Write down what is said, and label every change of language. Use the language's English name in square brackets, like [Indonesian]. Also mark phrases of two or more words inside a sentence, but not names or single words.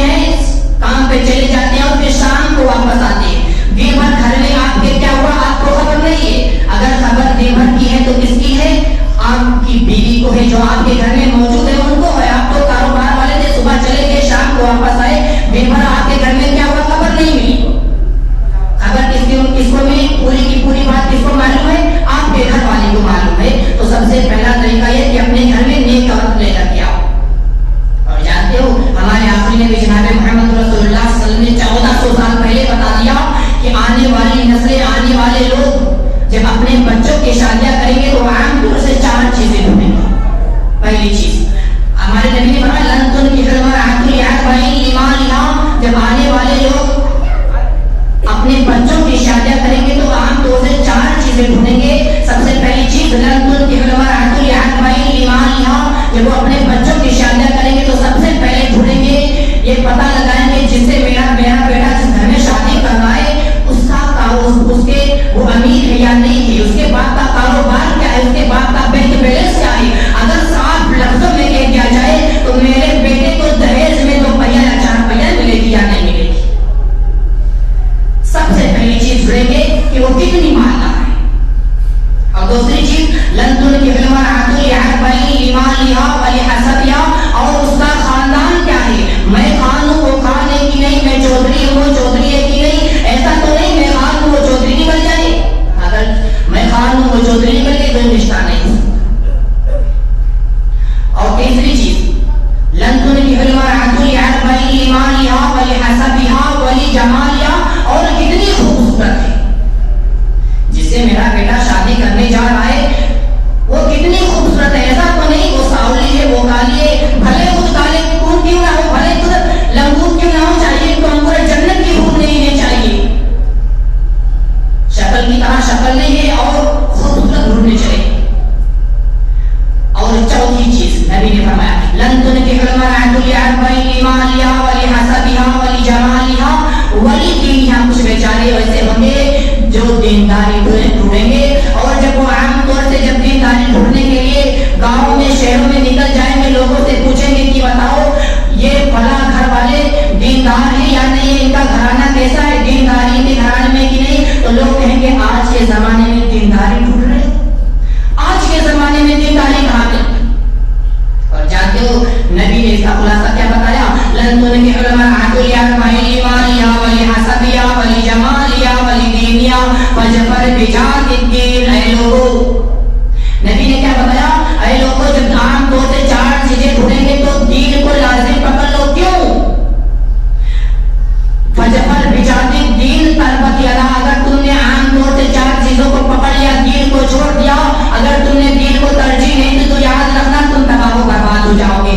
[Hindi] आए, दिन भर आपके घर में क्या हुआ, खबर नहीं मिली। खबर किसको मिली, पूरी की पूरी बात किसको मालूम है, आपके घर वाले को मालूम है। तो सबसे पहला तरीका यह कि अपने घर में नेक औरत लेकर के आओ। और जानते हो हमारे आखिरी नबी जनाब मोहम्मद [Arabic] رسول الله صلى الله عليه وسلم [Hindi] ने 1400 साल पहले बता दिया कि आने वाली नस्लें, आने वाले लोग जब अपने बच्चों की शादियां करेंगे तो आमतौर से 4 चीजें ढूंढेंगे। पहली चीज हमारे नबी ने बताया, [Arabic] لن تنكح المرأة لأربع لمالها, [Hindi] जब आने वाले लोग अपने बच्चों की शादियां करेंगे तो आमतौर से 4 चीजें ढूंढेंगे। सबसे पहली चीज [Arabic] لن تنكح المرأة لأربع لمالها, [Hindi] जब वो अपने बच्चों की शादियां करेंगे तो सबसे पहले ढूंढेंगे, ये पता लगाएंगे जिससे मेरा बेटा जिस घर में शादी करवाए उसके वो अमीर है या नहीं है, उसके बाद का कारोबार क्या है, उसके बाद का बैंक बैलेंस क्या है। अगर साफ लफ्जों में कह दिया जाए तो मेरे बेटे को दहेज में 2 पहिया या 4 पहिया मिलेगी या नहीं मिलेगी। सबसे पहली चीज ढूंढेंगे कि वो कितनी मालदार है। और दूसरी चीज [Arabic] لن تنكح المرأة لأربع لمالها ولحسبها, [Hindi] और उसका खानदान क्या है, मैं खान हूं वो खान है कि नहीं, मैं चौधरी हूं वो चौधरी है कि नहीं। ऐसा तो नहीं मैं खान हूं वो चौधरी निकल जाए, अगर मैं खान हूं वो चौधरी निकल गई तो रिश्ता नहीं। और तीसरी चीज [Arabic] لن تنكح المرأة لأربع لمالها ولحسبها ولجمالها, [Hindi] और कितनी खूबसूरत है जिससे मेरा बेटा शादी करने जा रहा है वो कितनी खूबसूरत है। ऐसा तो नहीं वो सावली है वो काली है, भले खुद काले खून क्यों ना हो, भले खुद लंगूट क्यों ना हो, चाहिए तो हमको जन्नत की खून नहीं है, चाहिए शक्ल की तरह शक्ल नहीं है और खूबसूरत ढूंढने चाहिए। और चौथी चीज नबी ने फरमाया [Arabic] لن تنكح المرأة لأربع لمالها ولحسبها ولجمالها ولدينها, [Hindi] कुछ बेचारे ऐसे होंगे जो दीनदारी ढूंढेंगे, और जब वो आमतौर से जब दीनदारी ढूंढने के लिए गाँव में शहरों में निकल जाएंगे, लोगों से पूछेंगे कि बताओ ये फला घर वाले दीनदार है या नहीं, इनका घराना कैसा है, दीनदारी के घराने में कि नहीं, तो लोग कहेंगे आज के जमाने में दीनदारी ढूंढ रहे, आज के जमाने में दीनदारी कहाँ पे। और जानते हो नबी ने इसका खुलासा क्या बताया, [Arabic] لن تنكح المرأة لأربع لمالها ولحسبها ولجمالها ولدينها فاظفر بذات الدين. [Hindi] ऐ लोगों, नबी ने क्या बताया, ऐ लोगों जब आमतौर से 4 चीजें ढूंढेंगे तो दीन को लाजिम पकड़ लो। क्यों? [Arabic] فاظفر بذات الدين تربت يدا, [Hindi] अगर तुमने आमतौर से 4 चीजों को पकड़ लिया, दीन को छोड़ दिया, अगर तुमने दीन को तरजीह नहीं दी तो याद रखना तुम तबाह बर्बाद हो जाओगे।